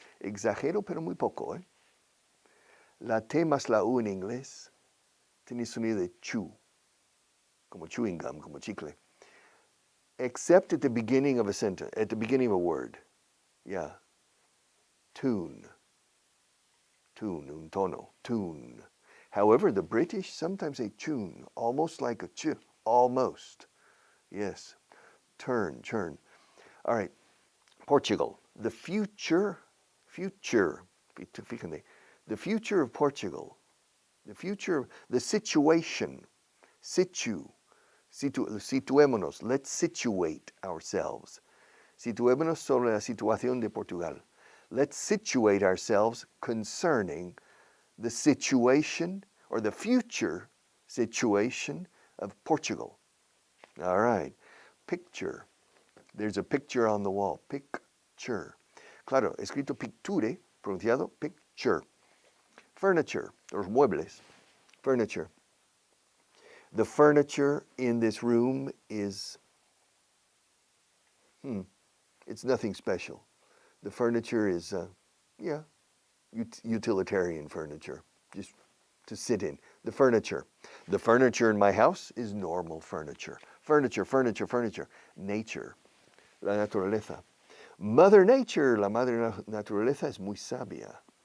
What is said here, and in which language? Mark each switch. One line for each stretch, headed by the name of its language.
Spanish: Exagero, pero muy poco, ¿eh? La T más la U en inglés tiene sonido de chew, como chewing gum, como chicle.
English: Except at the beginning of a sentence, at the beginning of a word. Yeah. Tune. Tune,
Spanish: un tono,
English: tune. However, the British sometimes say tune, almost like a ch, almost. Yes. Turn, churn. All right. Portugal. The future,
Spanish: fíjate,
English: the future of Portugal, the future, the situation,
Spanish: situémonos,
English: let's situate ourselves.
Spanish: Situémonos sobre la situación de Portugal.
English: Let's situate ourselves concerning the situation or the future situation of Portugal. All right. Picture. There's a picture on the wall.
Spanish: Picture. Claro, escrito picture, pronunciado picture.
English: Furniture,
Spanish: los muebles.
English: Furniture. The furniture in this room is, it's nothing special. The furniture is, utilitarian furniture, just to sit in. The furniture. The furniture in my house is normal furniture. Furniture, furniture, furniture.
Spanish: Nature, la naturaleza.
English: Mother Nature,
Spanish: la madre naturaleza es muy sabia.